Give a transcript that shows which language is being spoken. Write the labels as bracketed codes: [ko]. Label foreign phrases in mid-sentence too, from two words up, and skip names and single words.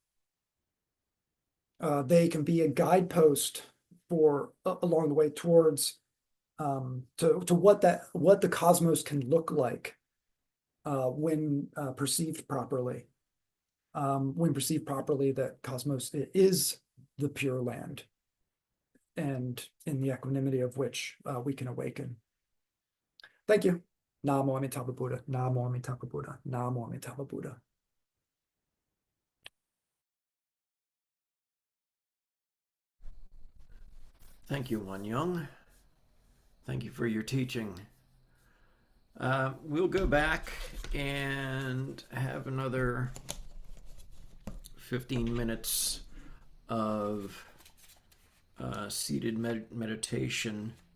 [en] They can be a guidepost for along the way towards to what the cosmos can look like when perceived properly. When perceived properly, that cosmos is the Pure Land, and in the equanimity of which we can awaken. Thank you. [sa] Namo Amitabha Buddha. Namo Amitabha Buddha. Namo Amitabha Buddha. [en] Thank you, Wan Young. Thank you for your teaching. We'll go back and have another 15 minutes of seated meditation.